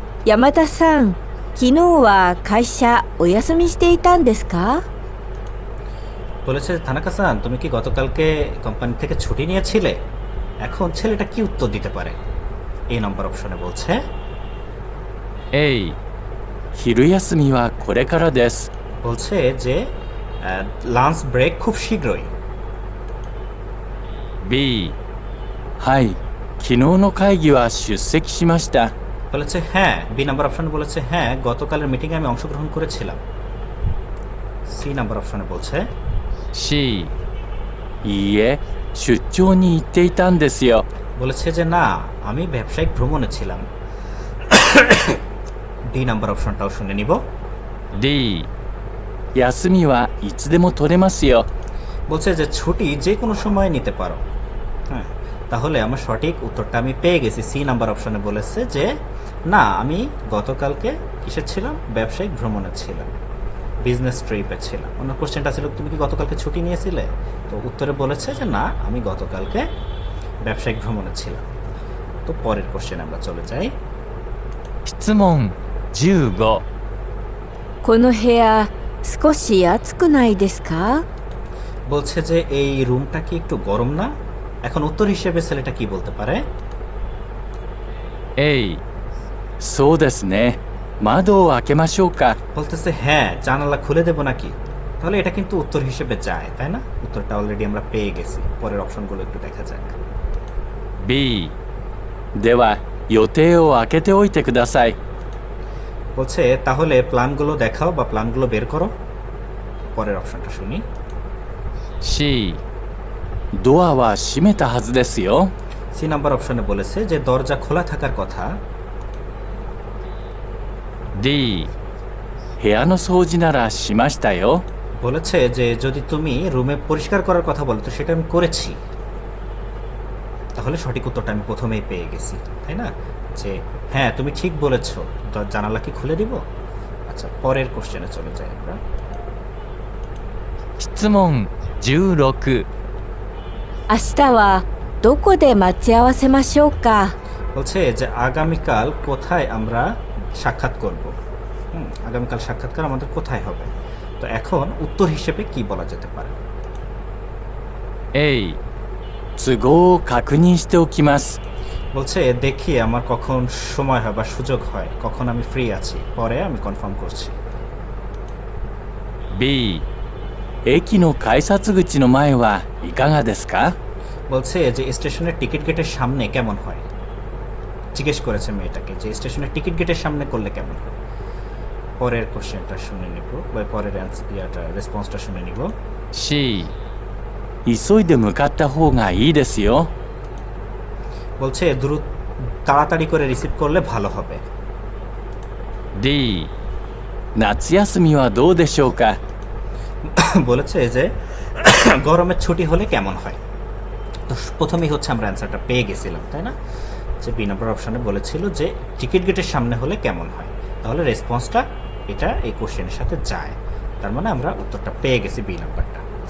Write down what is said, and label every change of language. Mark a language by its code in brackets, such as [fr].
[ja] 山田さん、昨日は会社お休みしていたんですか？ [bn] বলেছে থানাকা-সান তুমি কি গতকালকে কোম্পানি থেকে ছুটি নিয়েছিলে? এখন ছেলেটা কি উত্তর দিতে পারে? এই নম্বর অপশনে বলছে [ja] A 昼休みはこれからです [bn] বলছে যে লাঞ্চ ব্রেক খুব শীঘ্রই। [ja] B はい昨日の会議は出席しました [bn] বলেছে হ্যাঁ, বি নাম্বার অপশনে বলেছে হ্যাঁ গতকালের মিটিংয়ে আমি অংশগ্রহণ করেছিলাম। সি নাম্বার অপশনে বলছে [ja] C いいえ出張に行っていたんですよ [bn] বলেছে যে না আমি ব্যবসায়িক ভ্রমণে ছিলাম। ডি নাম্বার অপশনটাও শুনে নিব। [ja] D 休みはいつでも取れますよ [bn] বলছে যে ছুটি যে কোনো সময় নিতে পারো। হ্যাঁ, তাহলে আমার সঠিক উত্তরটা আমি পেয়ে গেছি। সি নাম্বার অপশনে বলেছে যে না আমি গতকালকে কিসের ছিলাম, ব্যবসায়িক ভ্রমণে ছিলাম, বিজনেস ট্রিপে ছিলাম। অন্য কোশ্চেনটা ছিল তুমি কি গতকালকে ছুটি নিয়েছিলে? তো উত্তরে বলেছে যে না আমি গতকালকে ব্যবসায়িক ভ্রমণে ছিলাম। তো পরের কোশ্চেন আমরা চলে যাই। [ja] 質問15 この部屋少し暑くないですか？ [bn] বলছে যে এই রুমটা কি একটু গরম না? এখন উত্তর হিসেবে ছেলেটা কি বলতে পারে? [ja] A そうですね窓を開けましょうか [bn] বলতেছে হ্যাঁ জানালা খুলে দেবো নাকি? তাহলে এটা কিন্তু উত্তর হিসেবে যায়, তাই না? উত্তরটা অলরেডি আমরা পেয়ে গেছি। পরের অপশনগুলো একটু দেখা যাক। [ja] B では予定を開けておいてください [bn] বলছে তাহলে প্ল্যানগুলো দেখাও বা প্ল্যানগুলো বের করো। পরের অপশনটা শুনি। [ja] C ドアは閉めたはずですよ [bn] সি নাম্বার অপশনে বলেছে যে দরজা খোলা থাকার কথা। [ja] D 部屋の掃除ならしましたよ [bn] বলেছে যে যদি তুমি রুমে পরিষ্কার করার কথা বলো তো সেটা আমি করেছি। তাহলে সঠিক উত্তরটা আমি প্রথমেই পেয়ে গেছি, তাই না? যে হ্যাঁ তুমি ঠিক বলেছো, জানালা কি খুলে দিব? আচ্ছা, পরের কোশ্চেনে চলে যাই আমরা। [ja] 質問16 明日はどこで待ち合わせましょうか？ [bn] বলছে যে আগামীকাল কোথায় আমরা সাক্ষাৎ করব। আগামীকাল সাক্ষাৎকার আমাদের কোথায় হবে? তো এখন উত্তর হিসেবে কি বলা যেতে পারে? [ja] A 都合を確認しておきます [bn] বলছে দেখি আমার কখন সময় হয় বা সুযোগ হয়, কখন আমি ফ্রি আছি, পরে আমি কনফার্ম করছি। [ja] B 駅の改札口の前はいかがですか [bn] বলছে যে স্টেশনের টিকিট গেটের সামনে কেমন হয়? জিজ্ঞেস করেছে মেয়েটাকে যে স্টেশনের টিকিট গেটের সামনে করলে কেমন হয়। পরের কোশ্চেনটা শুনে নিব বা পরের রেসপন্সটা শুনে নিব। [ja] C 急いで向かった方がいいですよ [bn] বলছে তাড়াতাড়ি করে রিসিভ করলে ভালো হবে। [ja] D 夏休みはどうでしょうか [bn] বলেছে যে গরমের ছুটি হলে কেমন হয়? তো প্রথমেই হচ্ছে আমরা অ্যান্সারটা পেয়ে গেছিলাম, তাই না? যে বি নাম্বার অপশানে বলেছিল যে টিকিট গেটের সামনে হলে কেমন হয়, তাহলে রেসপন্সটা এটা এই কোশ্চেনের সাথে যায়, তার মানে আমরা উত্তরটা পেয়ে গেছি বি নাম্বারটা।